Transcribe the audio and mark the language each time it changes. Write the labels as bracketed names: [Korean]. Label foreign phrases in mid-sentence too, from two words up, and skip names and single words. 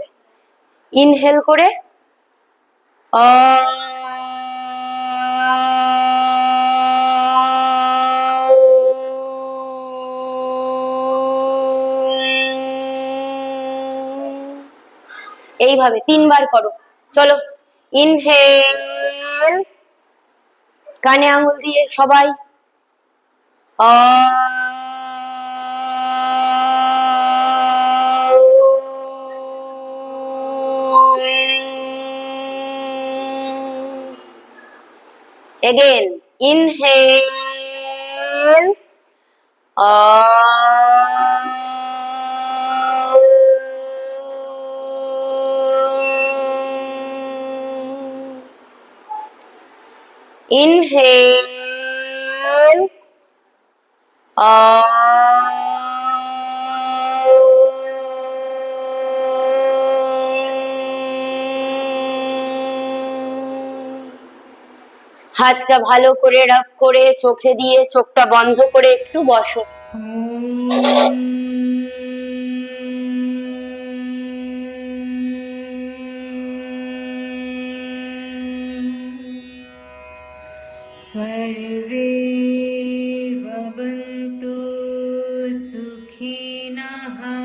[Bangla] ইনহেল করে অ, এইভাবে 3বার করো। চলো, ইনহেল, কানে আঙুল দিয়ে সবাই অ, [English] again inhale inhale [Bangla] হাতটা ভালো করে রাব করে চোখে দিয়ে চোখটা বন্ধ করে একটু বসো। [Sanskrit] सर्वे भवन्तु सुखिनः